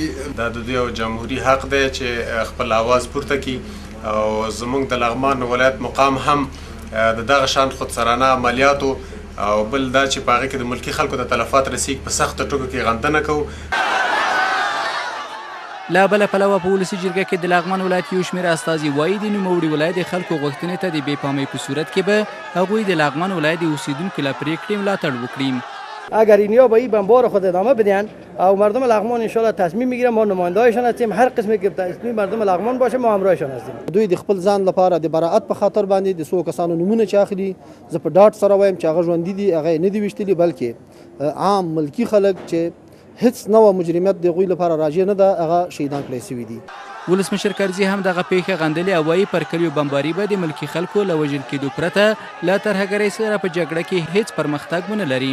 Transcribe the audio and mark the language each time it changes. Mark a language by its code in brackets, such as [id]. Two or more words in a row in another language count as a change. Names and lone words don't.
[ps] دا د دوی یو جمهوري حق دی چې خپل اواز پورته کړي او زموږ د لغمان ولایت مقام هم د دغه شان خودسرانه عملیاتو او بل دا چې په هغې کې د ملکي خلکو د تلفات رسیږي په سختو ټکو کې غندنه کوو. له بله پلوه په ولسي جرګه کې د لغمان ولایت یو شمېر استازي وایي د نوموړي ولایت د خلکو غوښتنې ته د بې پامۍ په صورت کې به هغوی د لغمان ولایت د اوسیدونکو له پرېکړې ملاتړ وکړي. [fa] اگر اینیا با این بمبار خود ادامه بدن او مردم لغمان ان شاء الله تصمیم میگیرن، ما نماینده‌هایشان هستیم، هر قسمی که تصمیم مردم لغمان باشه ما همراهشان هستیم. [ps] دوی د خپل ځان لپاره د براءت په خاطر باندې د څو کسانو نمونه چې اخلي، زه په ډاډ سره وایم چې هغه ژوندي دي، هغه نه دي ویشتلي، بلکې عام ملکي خلک چې هیڅ نوع مجرمیت د هغوی لپاره راجع نه ده، هغه شهیدان کړی سوي دي. ولسمشر کرزي هم دغه پیښه غندلې او وایي پر کلیو بمباري به د ملکي خلکو له وژل کېدو پرته له ترهګرۍ سره په جګړه کې هیڅ پرمختګ ونه لري.